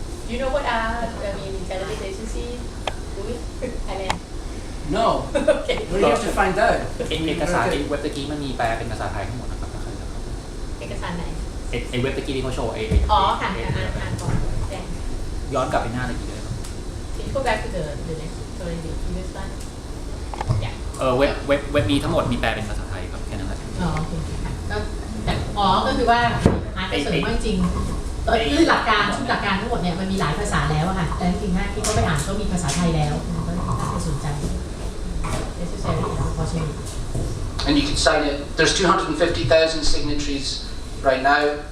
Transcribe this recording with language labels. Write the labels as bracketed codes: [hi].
[en] You know what intelligence agency doing Thailand No. Okay What do you have to find out? [th] เอกสารไอ้เว็บตะกี้มันมีแปลเป็นภาษาไทยทั้งหมดนะครับถ้าใครจะเข้า เอกสารไหน ไอ้เว็บตะกี้ที่เขาโชว์ไอ้ อ๋อค่ะอ่านก่อนแจ้ง ย้อนกลับไปหน้าตะกี้เลยครับ [en] Can you go back to the next sorry the previous slide yeah [th] เว็บนี้ทั้งหมดมีแปลเป็นภาษาไทยครับแค่นั้นแหละ อ๋อโอเคค่ะก็แต่ก็คือว่าอาร์ตจะเสริมว่าจริงคือหลักการชุดหลักการทั้งหมดเนี่ยมันมีหลายภาษาแล้วอะค่ะแต่จริงๆถ้าที่เขาไปอ่านก็มีภาษาไทยแล้วก็น่าจะสนใจ [en] necessary unfortunately And you can sign it. There's 250,000 signatories right now.